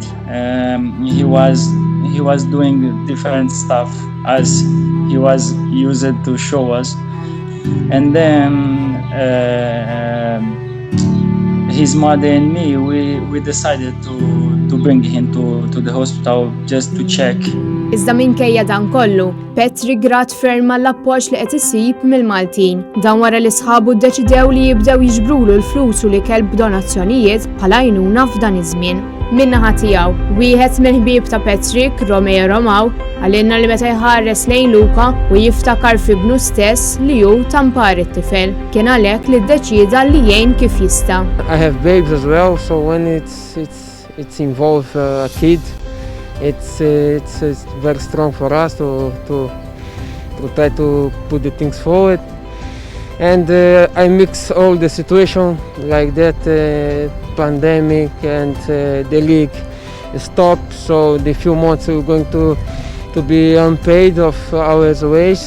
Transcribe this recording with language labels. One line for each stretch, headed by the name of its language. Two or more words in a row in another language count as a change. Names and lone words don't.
English: He was doing different stuff as he was used to show us. And then his mother and me, we decided to bring him to the hospital just to check.
Maltese: Iżda minkejja dan kollu, Patrick grat ferma l-appoġġ li qed isib mill-Maltin. Dan wara li sħabu ddeċidew li jibdew jiġbrulu l-flus u li kelb donazzjonijiet bħala għajnuna f'dan iż-żmien. Min-naħa tiegħu, wieħed mill-ħbieb ta' Patrick, Romeo, għalinna li meta jħares lejn Luca u jiftakar f'ibnu stess li hu tampar it-tifel. Kien għalhekk li ddeċida li jgħin kif jista'.
English: I have babes as well, so when it's involve a kid, it's very strong for us to try to put the things forward. And I mix all the situation like that, pandemic and the league stopped, so the few months we're going to be unpaid of our wages.